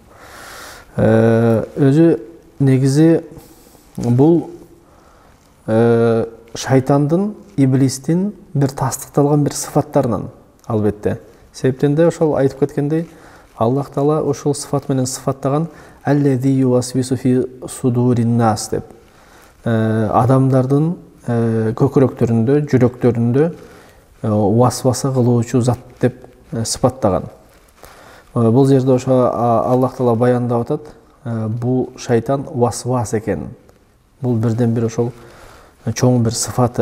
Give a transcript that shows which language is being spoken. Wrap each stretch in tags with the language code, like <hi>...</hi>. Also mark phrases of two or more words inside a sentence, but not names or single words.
<ky>Өзү негизи бул шайтандын, иблистин бир тастыкталган бир сыфаттарынан албетте. Себептен де ошол айтып кеткендей, Аллах Таала ошол сыфат менен сыфаттаган</ky> <ar>الذي يوسوس في صدور الناس</ar> <ky>деп. Адамдардын көкүрөктөрүндө, жүрөктөрүндө васваса кылуучу зат деп сыпаттаган. Бул жерде ошо Аллах Таала баяндап атат, бул шайтан васвас экен. Бул бирден бир ошол чоң бир сыфаты.</ky>